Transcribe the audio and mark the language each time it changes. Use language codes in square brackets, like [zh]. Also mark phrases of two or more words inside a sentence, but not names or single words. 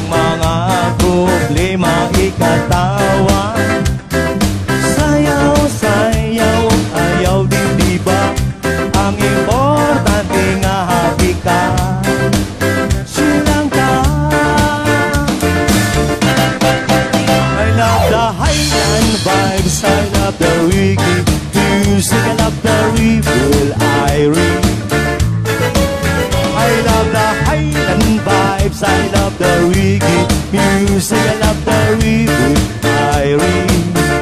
[ceb] mga problema ikatawa, sayaw, sayaw, ayaw din diba, ang importante nga happy ka, silang ka. [en] I love the Highland vibes, I love the reggae music, I love the rebel Irene. I love the Highland vibes, I love the reggae music, I love the rebel Irene.